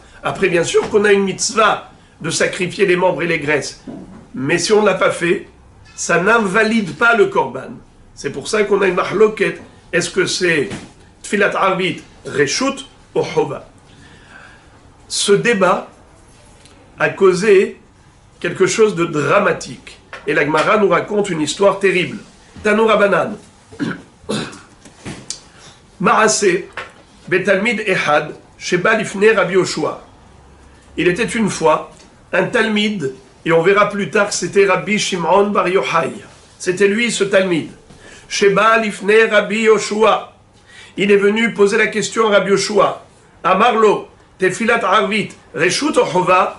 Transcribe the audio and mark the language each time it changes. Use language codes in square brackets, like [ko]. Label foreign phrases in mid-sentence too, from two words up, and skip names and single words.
[fr] Après, bien sûr qu'on a une mitzvah de sacrifier les membres et les graisses, mais si on ne l'a pas fait, ça n'invalide pas le korban. C'est pour ça qu'on a une mahloket. Est-ce que c'est [he] תפילת ערבית, [fr] Reshut ou Hova? Ce débat a causé quelque chose de dramatique. Et la Gemara nous raconte une histoire terrible. [he] תנו רבנן. מעשה בתלמיד אחד, שבא לפני רבי יהושע. [fr] Il était une fois un Talmid, et on verra plus tard que c'était Rabbi Shimon Bar Yochai. C'était lui ce Talmid. [he] שבא לפני רבי יהושע. [fr] Il est venu poser la question à Rabbi Yoshua. [he] אמר לו, תפילת ערבית, [fr] Reshut ou Hova.